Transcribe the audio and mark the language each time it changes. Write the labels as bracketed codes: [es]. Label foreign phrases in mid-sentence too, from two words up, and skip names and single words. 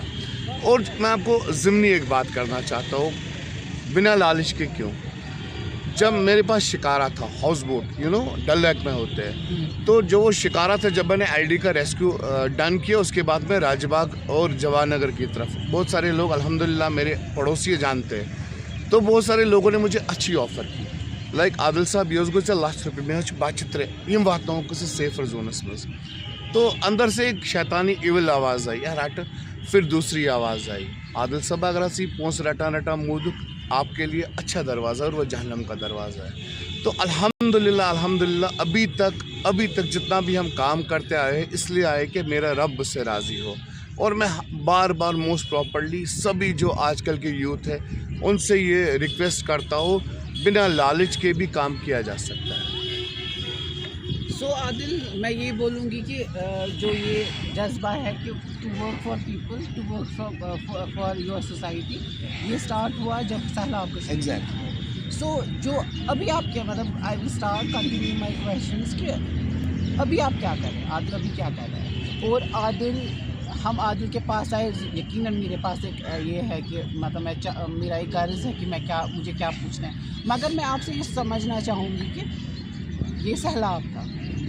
[ur] اور میں آپ کو ضمنی ایک بات کرنا چاہتا ہوں، بنا لالچ کے کیوں، جب میرے پاس شکارہ تھا، ہاؤس بوٹ ڈل لیک میں ہوتے ہیں، تو جو وہ شکارہ تھا، جب میں نے LD کا [en] rescue done [ur] کیا، اس کے بعد میں راج باغ اور جواہر نگر کی طرف، بہت سارے لوگ الحمدللہ میرے پڑوسی جانتے ہیں، تو بہت سارے لوگوں نے مجھے اچھی آفر کی، لائک عادل صاحب یہ [ks] گو ژےٚ ₹1,00,000 مےٚ چھِ بچہِ 3 یِم واتناوُکھ ژٕ سیفر زونس منٛز۔ [ur] تو اندر سے ایک شیطانی ایول آواز آئی، رٹ۔ پھر دوسری آواز آئی، عادل صاحب اگر یہ [ks] پونسہٕ رٹان موٗدُک [ur] آپ کے لیے اچھا دروازہ اور وہ جہنم کا دروازہ ہے۔ تو الحمدللہ ابھی تک جتنا بھی ہم کام کرتے آئے ہیں، اس لیے آئے کہ میرا رب سے راضی ہو، اور میں بار [en] most properly [ur] سبھی جو آج کل کے یوتھ ہے ان سے یہ ریکویسٹ کرتا ہوں، بنا لالچ کے بھی کام کیا جا سکتا ہے۔ سو عادل، میں یہ بولوں گی کہ جو یہ جذبہ ہے کہ [en] to work for people, to work for your society, [ur] یہ اسٹارٹ ہوا جب سیلاب کا ایگزیکٹلی۔ سو جو ابھی آپ کیا، مطلب [en] I will start continue my questions [ur] کہ ابھی آپ کیا کر رہے ہیں، عادل ابھی کیا کر رہے ہیں؟ اور عادل، ہم عادل کے پاس آئے، یقیناً میرے پاس ایک یہ ہے کہ مطلب میرا ایک غرض ہے کہ مجھے کیا پوچھنا ہے، مگر میں آپ سے یہ سمجھنا چاہوں گی کہ یہ سیلاب تھا،